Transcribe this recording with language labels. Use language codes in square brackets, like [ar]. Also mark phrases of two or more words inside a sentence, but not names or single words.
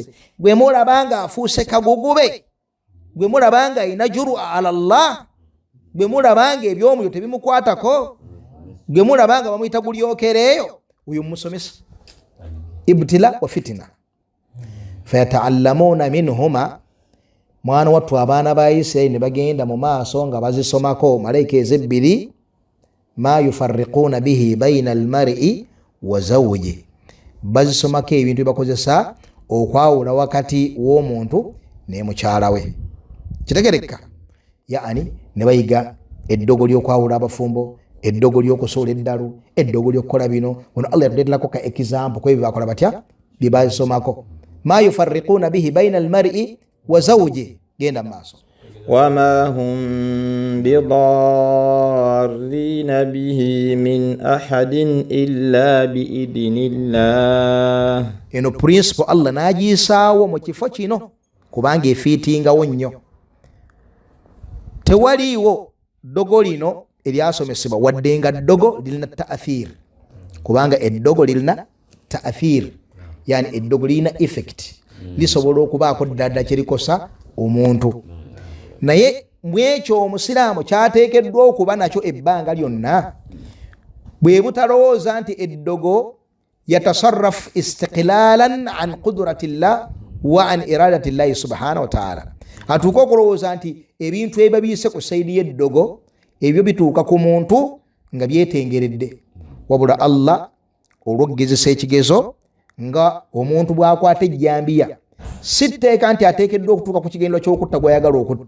[lg] Gwe mulabanga afuuse kagugube, gwe mulabanga ayina juru ala Allah, gwe mulabanga ebyomuliro tebimukwatako, gwe mulabanga bamuyita gulyokereeyo, uyu musomesa. [ar] ابتلاء وفتنة. فيتعلمون منهما, [lg] mwana wattu abaana ba Isirayiri ne bagenda mu maaso nga bazisomako malayika ezebbiri, [ar] ما يفرقون به بين المرء وزوجه, [lg] bazisomako ebintu byebakozesa okwawula wakati w'omuntu ne mukyala we. Kitegereka yaani ne bayiga eddogo ly'okwawula abafumbo, eddogo ly'okusoola eddalu, eddogo ly'okukola bino. Ono Allah yatuleeterako ka example kwebyo bakola batya bye bazisomako. [ar] ما يفرقون به بين المرء وزوجه, [lg] genda mu maaso. [ar] وما هم بضارين به من أحد إلا بإذن الله. [lg] Eno principle Allah n'agisaawo mu kifo kino kubanga efiitingawo nnyo. Tewaliiwo ddogo lino eryasomesebwa wadde nga ddogo lirina ta'athir, kubanga eddogo lirina ta'athir, yani eddogo lirina effect, lisobola okubaako ddadda kirikosa omuntu. Naye mwekyo omusiraamu kyateekeddwa okuba nakyo ebbanga lyonna. Bwe butalowooza nti eddogo [ar] يتصرف استقلالا عن قدرة الله وعن إرادة الله سبحانه وتعالى. [lg] Atuuka okulowooza nti ebintu ebiba biyise ku sayidi y'eddogo ebyo bituuka ku muntu nga byetengeredde, wabula Allah olw'okugezesa ekigezo nga omuntu bw'akwata ejjambiya si tteeka nti ateekeddwa okutuuka ku kigendo ky'okutta gw'ayagala okutta.